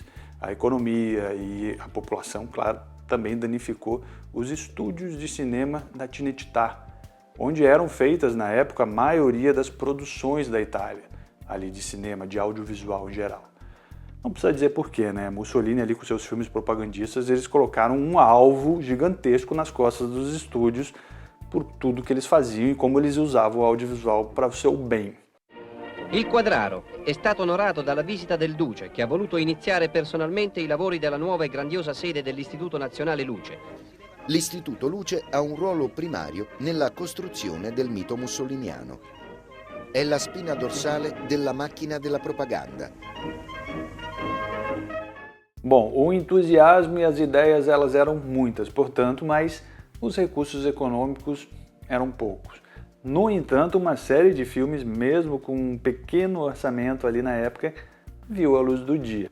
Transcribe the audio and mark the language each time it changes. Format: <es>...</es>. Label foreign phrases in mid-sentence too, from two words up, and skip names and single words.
<pt>a economia e a população, claro, também danificou os estúdios de cinema da Cinecittà, onde eram feitas, na época, a maioria das produções da Itália, ali de cinema, de audiovisual em geral. Não precisa dizer porquê, né? Mussolini ali com seus filmes propagandistas, eles colocaram um alvo gigantesco nas costas dos estúdios por tudo que eles faziam e como eles usavam o audiovisual para o seu bem.</pt> <it>Il Quadraro è stato onorato dalla visita del Duce, che ha voluto iniziare personalmente i lavori della nuova e grandiosa sede dell'Istituto Nazionale Luce. L'Istituto Luce ha un ruolo primario nella costruzione del mito mussoliniano. È la spina dorsale della macchina della propaganda.</it> <pt>Bom, o entusiasmo e as ideias elas eram muitas, portanto, mas os recursos econômicos eram poucos. No entanto, uma série de filmes, mesmo com um pequeno orçamento ali na época, viu a luz do dia.</pt>